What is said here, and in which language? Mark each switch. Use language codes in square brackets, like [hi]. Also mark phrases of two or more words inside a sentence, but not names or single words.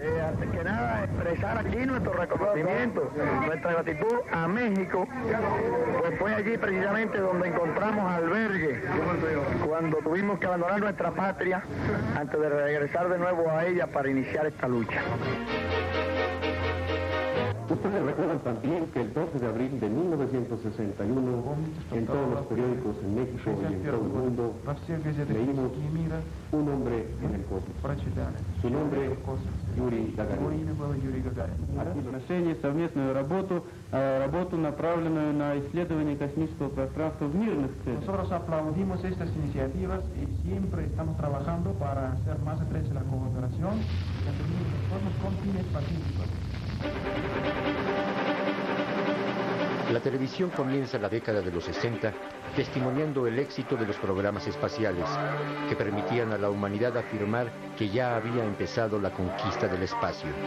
[es] Antes que nada, expresar aquí nuestro reconocimiento, nuestra gratitud a México, pues fue allí precisamente donde encontramos albergue cuando tuvimos que abandonar nuestra patria antes de regresar de nuevo a ella para iniciar esta lucha. Ustedes recuerdan también que el 12 de abril de 1961, en todos los periódicos en México y en todo el mundo, leímos un hombre en el cosmos. Su nombre es Yuri Gagarin. [ru] Отношение, совместную работу, направленную на исследование космического пространства в мирных целях. [es] Nosotros aplaudimos estas iniciativas y siempre estamos trabajando para hacer más estrecha la cooperación con fines pacíficos. La televisión comienza la década de los 60 testimoniando el éxito de los programas espaciales que permitían a la humanidad afirmar que ya había empezado la conquista del espacio.